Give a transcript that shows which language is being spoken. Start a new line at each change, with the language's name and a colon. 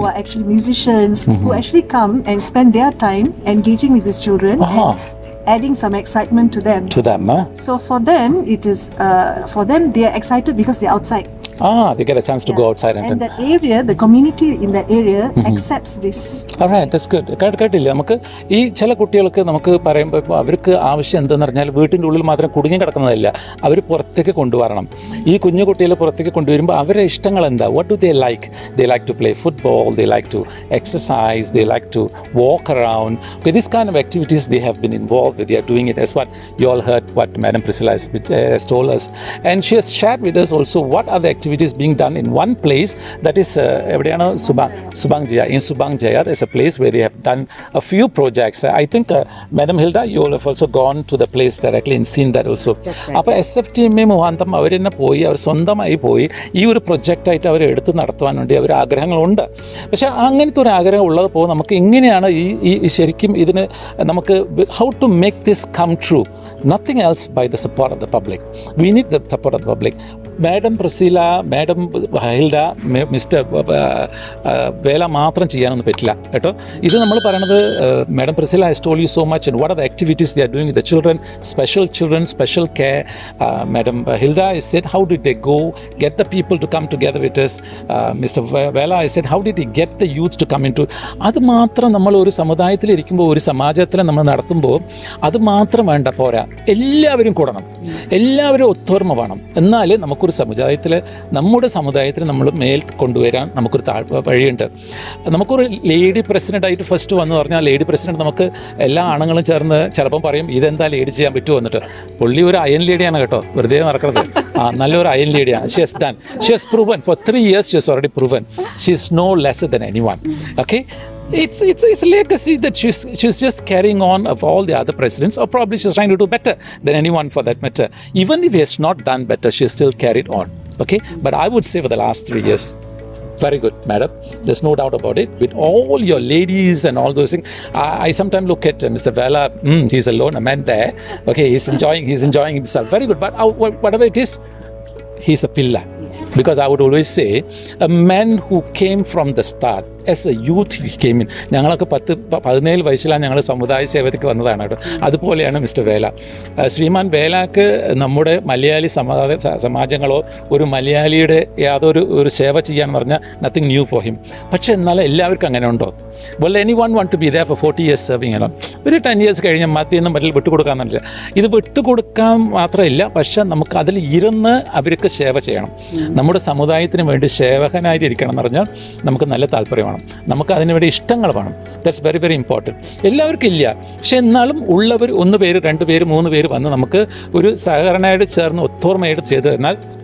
English: who are actually musicians, who actually come and spend their time engaging with these children and adding some excitement to them. To them, So for them, it is they are excited because they're outside. They get a chance to go outside And that area, the community in that area accepts this. Alright, that's good.
Malayalam: കേട്ടില്ല, നമുക്ക് ഈ ചില കുട്ടികൾക്ക് നമുക്ക് പറയുമ്പോൾ ഇപ്പോൾ അവർക്ക് ആവശ്യം എന്തെന്ന് പറഞ്ഞാൽ വീട്ടിൻ്റെ ഉള്ളിൽ മാത്രം കുടുങ്ങി കിടക്കുന്നതല്ല, അവർ പുറത്തേക്ക് കൊണ്ടുവരണം. ഈ കുഞ്ഞു കുട്ടികളെ പുറത്തേക്ക് കൊണ്ടുവരുമ്പോൾ അവരുടെ ഇഷ്ടങ്ങൾ എന്താ?
English: What do they like? They like to play football, they like to exercise, they like to walk around. Okay, this kind of activities they have been involved with. They are doing it. That's what you all heard what Madam Priscilla has told us. And she has shared with us also what are the activities being done in one place, that is
Malayalam: എവിടെയാണ്?
English: Subang Jaya. In Subang Jaya there's a place where they have done a few projects. I think Madam Hilda, you all have also gone to the place directly and seen that also.
Malayalam: അപ്പോൾ SFTMA മുഖാന്തരം അവർ തന്നെ പോയി, അവർ സ്വന്തമായി പോയി ഈ ഒരു പ്രൊജക്റ്റായിട്ട് അവർ എടുത്ത് നടത്തുവാൻ വേണ്ടി അവർ ആഗ്രഹങ്ങളുണ്ട്. പക്ഷേ അങ്ങനത്തെ ഒരു ആഗ്രഹം ഉള്ളപ്പോൾ നമുക്ക് എങ്ങനെയാണ് ഈ ശരിക്കും ഇതിന് നമുക്ക്
English: how to make this come true? Nothing else by the support of the public. We need the support of the public. Madam Priscilla, Madam Hilda, Mr.
Malayalam: Vela മാത്രം ചെയ്യാനൊന്നും പറ്റില്ല കേട്ടോ. ഇത് നമ്മൾ പറയണത്
English: Madam Priscilla has told you so much and what are the activities they are doing with the children, special care. Madam Hilda has said how did they go get the people to come together with us. Mr. Vela has said how did he get the youth to come into.
Malayalam: അത് മാത്രം നമ്മൾ ഒരു സമുദായത്തിൽ ഇരിക്കുമ്പോൾ, ഒരു സമാജത്തിൽ നമ്മൾ നടത്തുമ്പോൾ അത് മാത്രം വേണ്ട, പോരാ, എല്ലാവരും കൂടണം, എല്ലാവരും ഒത്തൊരുമ വേണം. എന്നാലേ നമുക്കൊരു നമ്മുടെ സമുദായത്തിൽ നമ്മൾ മേൽ കൊണ്ടുവരാൻ നമുക്കൊരു വഴിയുണ്ട്. നമുക്കൊരു ലേഡി പ്രസിഡൻ്റായിട്ട് ഫസ്റ്റ് വന്നു പറഞ്ഞാൽ ലേഡി പ്രസിഡന്റ് നമുക്ക് എല്ലാ ആണുങ്ങളും ചേർന്ന് ചിലപ്പം പറയും ഇതെന്താ ലേഡി ചെയ്യാൻ പറ്റുമോ എന്നിട്ട്. പുള്ളി ഒരു അയൺ ലേഡിയാണ് കേട്ടോ, വെറുതെ മറക്കരുത്. നല്ലൊരു iron ലേഡിയാണ്.
English: She has done. She has proven for 3 years. She has already proven. She is no lesser than anyone. Okay. It's a legacy that she's just carrying on of all the other presidents, or probably she's trying to do better than anyone for that matter. Even if he has not done better, she has still carried on. Okay, but I would say for the last 3 years, very good, madam. There's no doubt about it. With all your ladies and all those things, I sometimes look at Mr. Vela. He's alone, a man there. Okay, he's enjoying himself. Very good. But whatever it is, he's a pillar. Because I would always say, a man who came from the start, as a youth he came in.
Malayalam: ഞങ്ങളൊക്കെ 17 വയസ്സിലാണ് ഞങ്ങൾ സമുദായ സേവനയ്ക്ക് വന്നതാണ് കേട്ടോ. അതുപോലെയാണ് mister വേല. ശ്രീമാൻ വേലാക്ക് നമ്മുടെ മലയാളി സമാജങ്ങളോ ഒരു മലയാളിയുടെ യാതൊരു സേവ ചെയ്യാന്ന് പറഞ്ഞാൽ
English: Nothing new for him.
Malayalam: പക്ഷെ എന്നാലും എല്ലാവർക്കും അങ്ങനെ ഉണ്ടോ?
English: Well, anyone want to be there for 40 years serving alone?
Malayalam: ഒരു 10 years കഴിഞ്ഞാൽ മറ്റൊന്നും മറ്റിൽ വിട്ടുകൊടുക്കാമെന്നില്ല. ഇത് വിട്ടുകൊടുക്കാൻ മാത്രമല്ല, പക്ഷെ നമുക്ക് അതിൽ ഇരുന്ന് അവർക്ക് സേവ ചെയ്യണം. നമ്മുടെ സമുദായത്തിന് വേണ്ടി സേവകനായിരിക്കണം എന്ന് പറഞ്ഞാൽ നമുക്ക് നല്ല താല്പര്യമാണ്, നമുക്ക് അതിനുവേണ്ടി ഇഷ്ടങ്ങൾ വേണം.
English: That's very very important.
Malayalam: എല്ലാവർക്കും ഇല്ല, പക്ഷെ എന്നാലും ഉള്ളവർ 1 പേര് 2 പേര് 3 പേര് വന്ന് നമുക്ക് ഒരു സഹകരണമായിട്ട് ചേർന്ന് ഒത്തൊരുമയായിട്ട് ചെയ്തു തന്നാൽ